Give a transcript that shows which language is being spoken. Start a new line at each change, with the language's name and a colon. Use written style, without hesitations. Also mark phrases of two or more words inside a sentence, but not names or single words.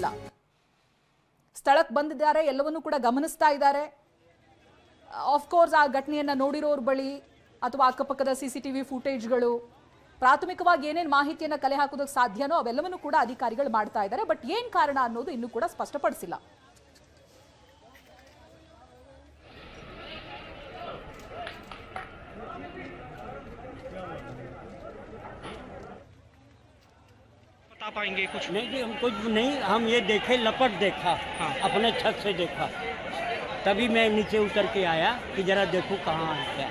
Kannada: ಸ್ಥಳಕ್ಕೆ ಬಂದಿದ್ದಾರೆ, ಎಲ್ಲವನ್ನೂ ಕೂಡ ಗಮನಿಸ್ತಾ ಇದ್ದಾರೆ. ಆಫ್ಕೋರ್ಸ್ ಆ ಘಟನೆಯನ್ನ ನೋಡಿರೋರ ಬಳಿ ಅಥವಾ ಅಕ್ಕಪಕ್ಕದ
English: CCTV footages,
Kannada: ಪ್ರಾಥಮಿಕವಾಗಿ ಏನೇನು ಮಾಹಿತಿಯನ್ನ ಕಲೆ ಹಾಕೋದಕ್ಕೆ ಸಾಧ್ಯನೋ ಅವೆಲ್ಲವನ್ನೂ ಕೂಡ ಅಧಿಕಾರಿಗಳು ಮಾಡ್ತಾ ಇದ್ದಾರೆ. ಬಟ್ ಏನ್ ಕಾರಣ ಅನ್ನೋದು ಇನ್ನೂ ಕೂಡ ಸ್ಪಷ್ಟಪಡಿಸಿಲ್ಲ.
Hindi: बता पाएंगे कुछ? नहीं जी, हम कुछ नहीं, हम ये देखे, लपट देखा। हाँ। अपने छत से देखा, तभी मैं नीचे उतर के आया कि जरा देखूं कहाँ है क्या।